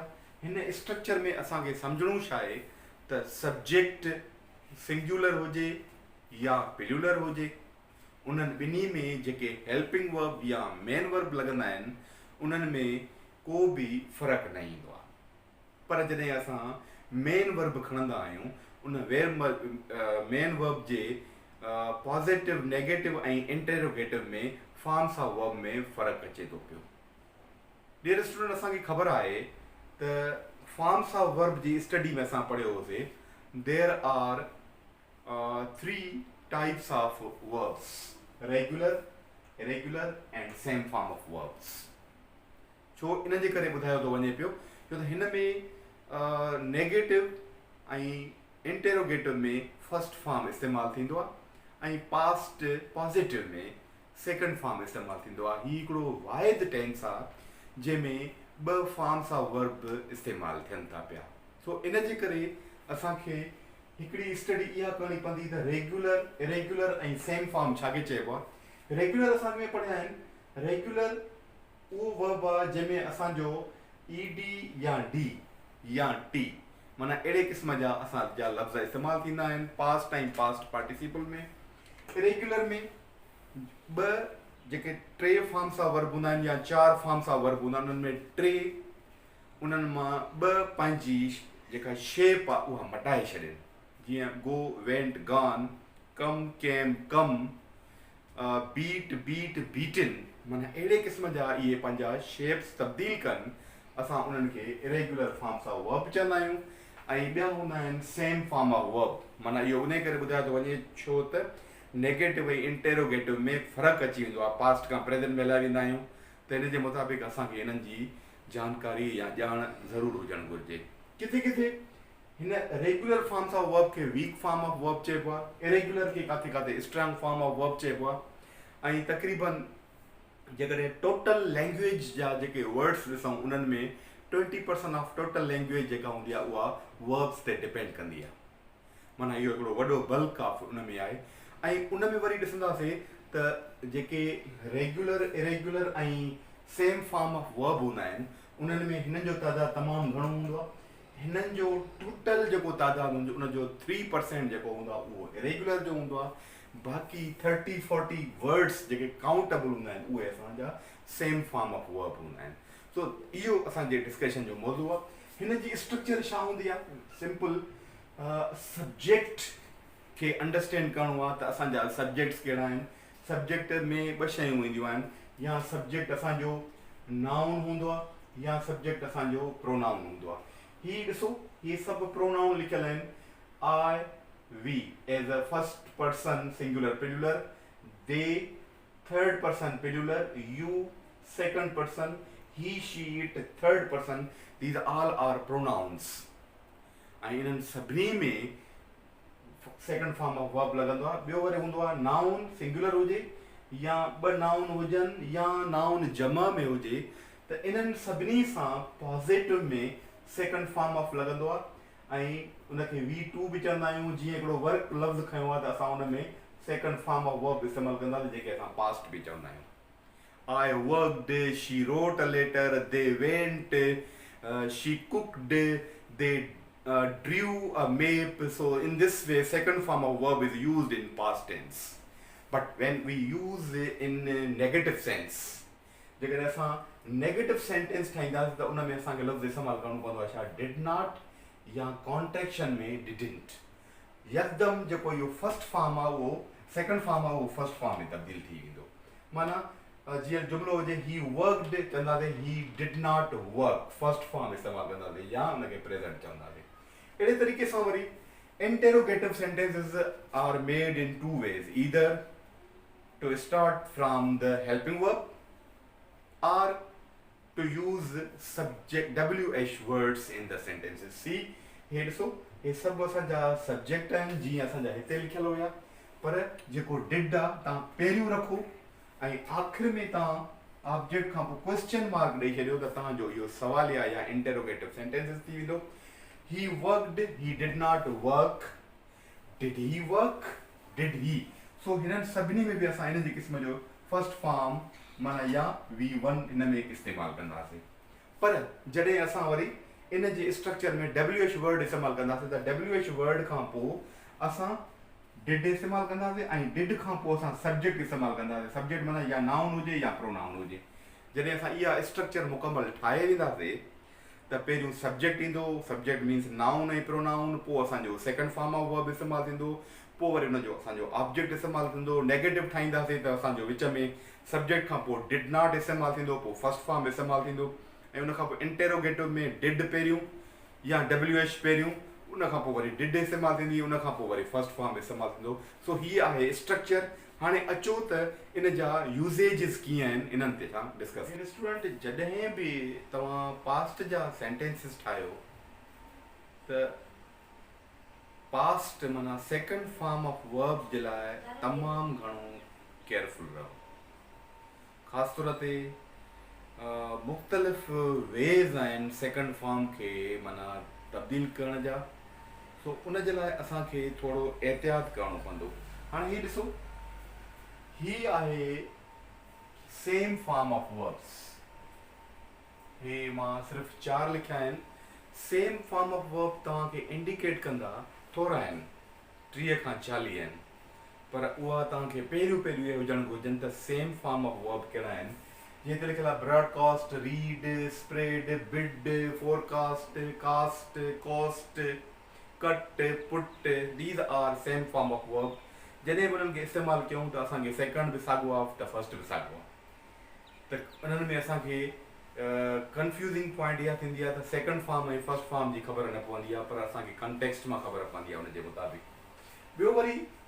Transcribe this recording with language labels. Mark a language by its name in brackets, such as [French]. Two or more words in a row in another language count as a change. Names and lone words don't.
[Sindhi] हिन स्ट्रक्चर में असांखे सम्झणो छा आहे त सब्जेक्ट सिंगुलर हुजे या प्लूरल हुजे, उन्हनि ॿिन्ही में जेके [English] helping verb [Sindhi] या [English] main verb [Sindhi] लॻंदा आहिनि उन्हनि में को बि फ़र्क़ु न ईंदो आहे. पर जॾहिं असां [English] main verb [Sindhi] खणंदा आहियूं उन [English] main verb [Sindhi] जे [English] positive negative [Sindhi] ऐं इंटेरोगेटिव में [English] forms of verb [Sindhi] में फ़र्क़ु अचे थो पियो. [English] dear student, [Sindhi] असांखे ख़बर आहे त [English] forms of verb [Sindhi] जी स्टडी में असां पढ़ियो होसीं [English] there are three types of verbs: regular, irregular and same form of verbs. [Sindhi] छो इन जे करे ॿुधायो थो वञे पियो छो त हिन में नेगेटिव ऐं इंटेरोगेटिव में [English] first form [Sindhi] इस्तेमालु थींदो आहे ऐं [English] past positive [Sindhi] में [English] second form [Sindhi] इस्तेमालु थींदो आहे. हीउ हिकिड़ो वाहिद टेंस आहे जंहिंमें ॿ [English] forms of verb [Sindhi] इस्तेमालु थियनि था पिया. सो इन जे करे असांखे हिकिड़ी स्टडी इहा करणी पवंदी त [English] regular, irregular [Sindhi] ऐं [English] same form [Sindhi] छाखे चइबो आहे. रेगुलर असांखे पढ़िया आहिनि. रेगुलर उहो वर्ब आहे जंहिंमें असांजो ईडी या डी या टी माना अहिड़े क़िस्म जा असांजा लफ़्ज़ इस्तेमालु थींदा आहिनि पास्ट ऐं [English] past participle [Sindhi] में. इरेगुलर में ॿ जेके टे [English] forms of verb [Sindhi] हूंदा आहिनि या चार [English] forms of verb [Sindhi] हूंदा आहिनि उन्हनि में टे उन्हनि मां ॿ पंहिंजी जेका शेप आहे उहा मटाए छॾनि. जीअं [English] go, went, gone, come, came, come, beat, beat, beaten [Sindhi] माना अहिड़े क़िस्म जा इहे पंहिंजा शेप्स तब्दील कनि. असां उन्हनि खे [English] irregular forms of verb [Sindhi] चवंदा आहियूं. ऐं ॿिया हूंदा आहिनि [English] same form of verb. [Sindhi] माना इहो उन करे ॿुधायो थो वञे छो त नेगेटिव ऐं इंटेरोगेटिव में फ़र्क़ु अची वेंदो आहे. पास्ट खां प्रेज़ेंट में हलाए वेंदा आहियूं त हिन जे मुताबिक़ असांखे हिननि जी जानकारी या ॼाण ज़रूरु हुजणु घुरिजे. किथे किथे हिन [English] regular forms of verb [Sindhi] खे [English] weak form of verb [Sindhi] चइबो आहे. इरेगुलर खे किथे किथे [English] strong form of verb [Sindhi] चइबो आहे. ऐं तक़रीबन जेकॾहिं [English] total language [Sindhi] जा जेके वर्ड्स ॾिसूं उन्हनि में [English] 20% of total language [Sindhi] जेका हूंदी आहे उहा वर्ब्स ते डिपेंड कंदी आहे. माना इहो हिकिड़ो वॾो [English] bulk of [Sindhi] उन में आहे. ऐं उन में वरी ॾिसंदासीं त जेके रेगुलर, इरेगुलर ऐं [English] same form of verb [Sindhi] हूंदा आहिनि उन्हनि में हिननि जो तइदादु तमामु घणो हूंदो आहे. हिननि जो टोटल जेको तइदादु हूंदो उनजो 3% जेको हूंदो आहे उहो इरेगुलर जो हूंदो आहे. बाक़ी 30-40 वर्ड्स जेके काउंटेबल हूंदा आहिनि उहे असांजा [English] same form of verb [Sindhi] हूंदा आहिनि. सो इहो असांजे डिस्कशन जो मौज़ू आहे. हिन जी स्ट्रक्चर छा हूंदी आहे? [English] simple subject [Sindhi] खे अंडरस्टैंड करिणो आहे त असांजा सब्जेक्ट्स कहिड़ा आहिनि. सब्जेक्ट में ॿ शयूं ईंदियूं आहिनि. या सब्जेक्ट असांजो नाउन हूंदो आहे या सब्जेक्ट असांजो प्रोनाउन हूंदो आहे. ही ॾिसो इहे सभु प्रोनाउन लिखियल आहिनि. [English] I, we as a first person singular plural, they third person plural, you second person, he, She, it third person. these all are pronouns. [Sindhi] ऐं इन्हनि सभिनी में [English] second form of verb [Sindhi] लॻंदो आहे. ॿियो वरी हूंदो आहे नाउन सिंगुलर हुजे या ॿ नाउन हुजनि या नाउन जमा में हुजे त इन्हनि सभिनी सां पॉज़िटिव में [English] second form of [Sindhi] लॻंदो आहे. ऐं उनखे V2 बि चवंदा आहियूं. जीअं हिकिड़ो वर्क लफ़्ज़ खयो आहे त असां उन में [English] second form of verb [Sindhi] इस्तेमालु कंदासीं जेके असां पास्ट बि चवंदा आहियूं. [English] I worked, she wrote a letter, they went, she cooked, they drew a map. So in this way second form of verb is used in past tense. But when we use in negative sense, [Sindhi] जेकॾहिं असां [English] negative sentence [Sindhi] ठाहींदासीं त उन में असांखे लफ़्ज़ इस्तेमालु करिणो पवंदो आहे छा? [English] did not या contraction में didn't. [Sindhi] यकदम जेको इहो [English] first form [Sindhi] आहे उहो [English] second form [Sindhi] आहे उहो [English] first form [Sindhi] में तब्दील थी वेंदो माना जीअं जुमिलो हुजे [English] he worked [Sindhi] चवंदासीं [English] he did not work first form [Sindhi] इस्तेमालु कंदासीं या उनखे प्रेज़ेंट चवंदासीं अहिड़े तरीक़े सां वरी [English] interrogative sentences are made in two ways either to start from the helping verb or to use subject WH words in the sentences see [Sindhi] हे ॾिसो हे सभु असांजा सब्जेक्ट आहिनि जीअं असांजा हिते लिखियल हुया पर जेको डिड आहे तव्हां पहिरियों रखो ऐं आख़िर में तव्हां ऑब्जेक्ट खां पोइ [English] question mark [Sindhi] ॾेई छॾियो त तव्हांजो इहो सवालिया या [English] interrogative sentences [Sindhi] थी वेंदो [English] He worked, he did not work. Did he work? Did he? [Sindhi] So हिननि सभिनी में बि असां हिन जी क़िस्म जो [English] first form [Sindhi] माना या V1 हिन में इस्तेमालु कंदासीं पर जॾहिं असां वरी इन जे स्ट्रक्चर में [English] WH word [Sindhi] इस्तेमालु कंदासीं त [English] WH word [Sindhi] खां पोइ असां डिड इस्तेमालु कंदासीं ऐं डिड खां पोइ असां सब्जेक्ट इस्तेमालु कंदासीं सब्जेक्ट माना या नाउन हुजे या प्रोनाउन हुजे जॾहिं असां इहा स्ट्रक्चर मुकमल ठाहे वेंदासीं त पहिरियों सब्जेक्ट ईंदो [English] subject means noun [Sindhi] ऐं प्रोनाउन पोइ असांजो [English] second form of verb [Sindhi] इस्तेमालु थींदो पोइ वरी हुनजो असांजो ऑब्जेक्ट इस्तेमालु थींदो नेगेटिव ठाहींदासीं त असांजो विच में सब्जेक्ट खां पोइ [English] did not [Sindhi] इस्तेमालु थींदो पोइ [English] first form [Sindhi] इस्तेमालु थींदो ऐं उनखां पोइ इंटेरोगेटिव में डिड पहिरियों या WH पहिरियों उनखां पोइ वरी डिड इस्तेमालु थींदी उनखां पोइ वरी [English] first form [Sindhi] इस्तेमालु थींदो सो हीअ आहे स्ट्रक्चर हाणे अचो त इन जा यूसेजिस कीअं आहिनि इन्हनि ते तव्हां [English] discuss student [Sindhi] जॾहिं बि तव्हां पास्ट जा सेंटेंसिस ठाहियो त पास्ट माना [English] second form of verb [Sindhi] जे लाइ तमामु घणो केयरफुल रहो ख़ासि तौर ते मुख़्तलिफ़ वेज़ आहिनि [English] second form [Sindhi] खे माना तब्दील करण जा सो उन जे लाइ असांखे थोरो एहतियात करिणो पवंदो हाणे हीअ ॾिसो ही आहे [English] same form of verbs [Sindhi] हे मां सिर्फ़ु 4 लिखिया आहिनि [English] same form of verb [Sindhi] तव्हांखे इंडिकेट कंदा थोरा आहिनि 30 खां 40 आहिनि पर उहा तव्हांखे पहिरियों इहे हुजणु घुरिजनि त [English] same form of verb [Sindhi] कहिड़ा आहिनि जीअं त लिखियलु आहे [English] broadcast read spread bid forecast cast cost cut put these are same form of verb [Sindhi] जॾहिं बि उन्हनि खे इस्तेमालु कयूं त असांखे सेकंड बि साॻियो आहे त फर्स्ट बि साॻियो आहे त उन्हनि में असांखे [English] confusing point [Sindhi] इहा थींदी आहे त [English] second form [Sindhi] ऐं [English] first form [Sindhi] जी ख़बर न पवंदी आहे पर असांखे कंटेक्स्ट मां ख़बर पवंदी आहे उनजे मुताबिक़ ॿियो वरी